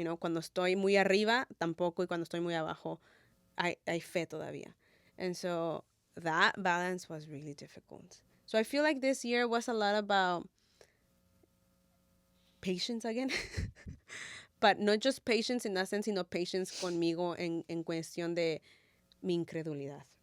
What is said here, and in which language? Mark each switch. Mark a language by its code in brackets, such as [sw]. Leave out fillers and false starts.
[es] Cuando estoy muy arriba, tampoco, y cuando estoy muy abajo, hay fe todavía. [en] And so that balance was really difficult. So I feel like this year was a lot about patience again. But not just patience in that sense, sino patience [es] conmigo en cuestión de mi incredulidad.